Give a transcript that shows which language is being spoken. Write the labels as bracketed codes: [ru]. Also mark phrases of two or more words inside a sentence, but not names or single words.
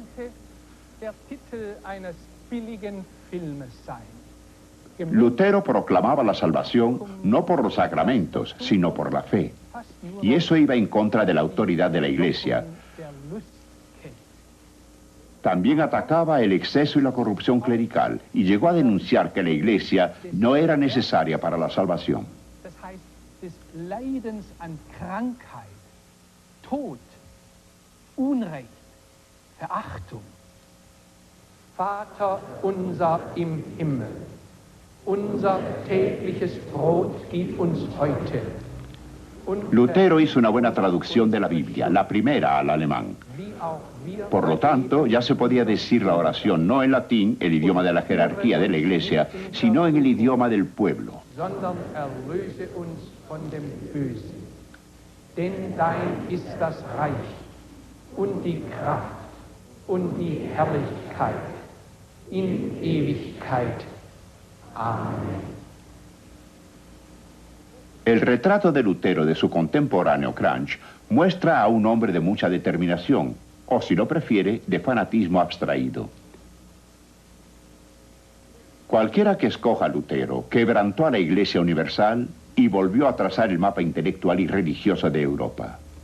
[es] Lutero proclamaba la salvación no por los sacramentos, sino por la fe. Y eso iba en contra de la autoridad de la Iglesia. También atacaba el exceso y la corrupción clerical y llegó a denunciar que la Iglesia no era necesaria para la salvación. [de] Vater unser im Himmel, unser tägliches Brot gib uns heute [es] Lutero hizo una buena traducción de la Biblia, la primera al alemán. Por lo tanto, ya se podía decir la oración no en latín, el idioma de la jerarquía de la Iglesia, sino en el idioma del pueblo. [de] Denn dein ist das Reich und die Kraft und die Herrlichkeit in Ewigkeit. [es] Amén. El retrato de Lutero de su contemporáneo Cranch muestra a un hombre de mucha determinación, o si lo prefiere, de fanatismo abstraído. Cualquiera que escoja a Lutero quebrantó a la Iglesia Universal y volvió a trazar el mapa intelectual y religioso de Europa.